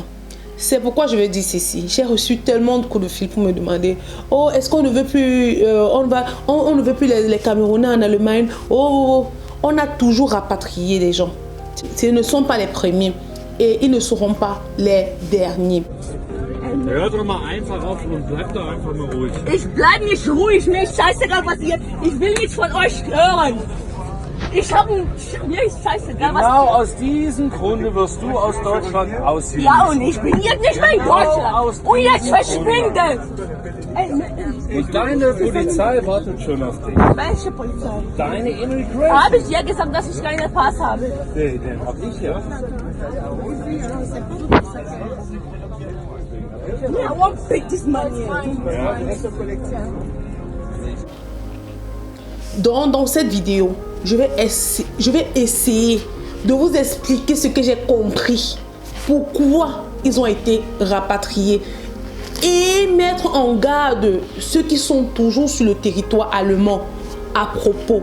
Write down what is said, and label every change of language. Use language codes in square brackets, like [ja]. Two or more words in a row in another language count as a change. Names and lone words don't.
[fr] C'est pourquoi je vais dire ceci. J'ai reçu tellement de coups de fil pour me demander: oh, est-ce qu'on ne veut plus, on ne veut plus les Camerounais en Allemagne? On a toujours rapatrié des gens. Ce ne sont pas les premiers. Et ils ne seront pas les derniers. [de] Hör doch mal einfach auf und bleib doch einfach mal ruhig. Ich bleib nicht ruhig, mir ist scheißegal, was ihr... Ich will nichts von euch hören. Mir ist scheißegal, was... Genau aus diesem Grunde wirst du aus Deutschland ausziehen. Ja, und ich bin jetzt nicht mehr in Deutschland. Und jetzt verschwinde. Und deine Polizei wartet schon auf dich. Welche Polizei? Deine Immigration. Habe ich ja gesagt, dass ich keinen Pass habe. Nee, den hab ich ja. [en] I won't pick this money. [fr] Dans cette vidéo, je vais essayer de vous expliquer ce que j'ai compris, pourquoi ils ont été rapatriés et mettre en garde ceux qui sont toujours sur le territoire allemand à propos.